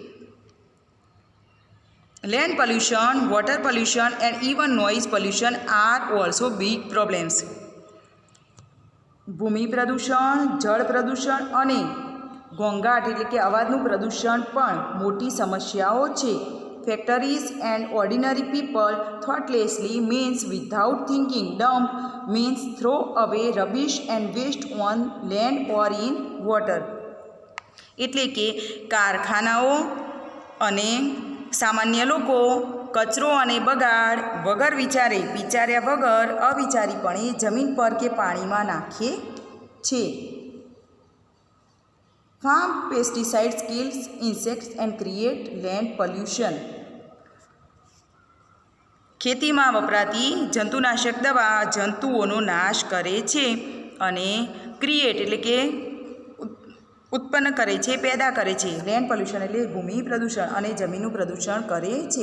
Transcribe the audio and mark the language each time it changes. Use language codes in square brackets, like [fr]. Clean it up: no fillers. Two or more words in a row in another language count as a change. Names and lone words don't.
[en] Land pollution, water pollution and even noise pollution are also big problems. [gu] ભૂમિ પ્રદૂષણ, જળ પ્રદૂષણ અને ઘોંઘાટ એટલે કે અવાજનું પ્રદૂષણ પણ મોટી સમસ્યાઓ છે. [en] Factories and ordinary people thoughtlessly means without thinking. Dump means throw away rubbish and waste on land or in water. [gu] એટલે કે કારખાનાઓ અને સામાન્ય લોકો કચરો અને બગાડ વગર વિચાર્યા વગર અવિચારીપણે જમીન પર કે પાણીમાં નાખે છે. [en] Farm pesticides kills insects and create land pollution. [gu] ખેતીમાં વપરાતી જંતુનાશક દવા જંતુઓનો નાશ કરે છે અને ક્રિએટ એટલે કે ઉત્પન્ન કરે છે, પેદા કરે છે. [en] land pollution [gu] એટલે ભૂમિ પ્રદૂષણ અને જમીનનું પ્રદૂષણ કરે છે.